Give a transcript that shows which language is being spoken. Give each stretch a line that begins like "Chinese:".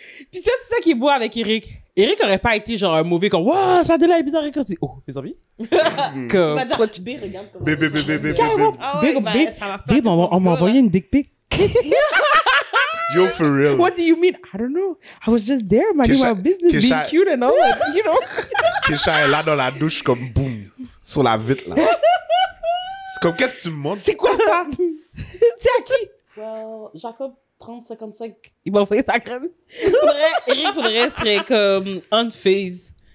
French: Puis ça, c'est ça qui est beau avec Eric. Eric aurait pas été genre un mauvais comme, waouh, ça là est bizarre. Eric dit, oh, mes amis. Comme, Il va dire, B, regarde comment... Bébé. Ah ouais, ça m'a fait... Babe, on m'a envoyé une dick pic.
English: Yo, for real. What do you mean? I don't know. I was just there, minding my business, being cute and all that, you know?
French: Kesha est là dans la douche comme boum, sur la vitre là. C'est comme, qu'est-ce que tu me montres? C'est quoi ça? C'est à qui?
English: Well, Jacob 3055.
French: Il m'a envoyé sa crème. Eric serait comme unfazed.